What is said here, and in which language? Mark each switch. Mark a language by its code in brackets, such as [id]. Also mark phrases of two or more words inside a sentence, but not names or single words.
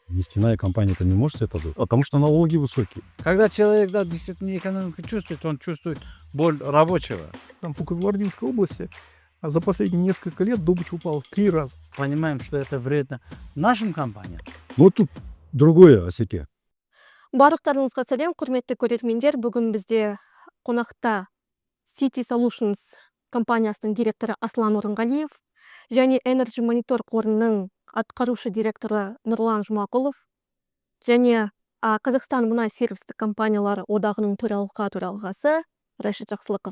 [ru] нефтяная компания-то не может себе позволить, потому что налоги высокие. Когда человек, да, действительно экономику чувствует, он чувствует боль рабочего. Там по Кызылординской области за последние несколько лет добыча упала в 3 раза. Понимаем, что это вредно нашим компаниям. Но тут другое, Асеке. [kk] Барлықтарыңызға сәлем, құрметті көрермендер. Бүгін бізде қонақта City Solutions компаниясының директоры Аслан Орынғалиев және Energy Monitor қорының атқарушы директоры Нұрлан Жұмағұлов және Қазақстан мұнай сервистік компаниялары одағының төралқасы Рашид Жақсылықов.